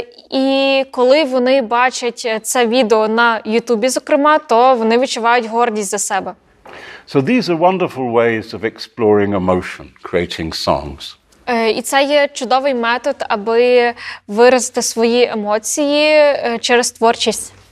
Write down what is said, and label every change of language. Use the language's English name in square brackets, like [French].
[Ukrainian] І коли вони бачать це відео на Ютубі, зокрема, то вони відчувають гордість за себе. [English] So these are wonderful ways of exploring emotion, creating songs. [Ukrainian] І це є чудовий метод, аби виразити свої емоції через творчість.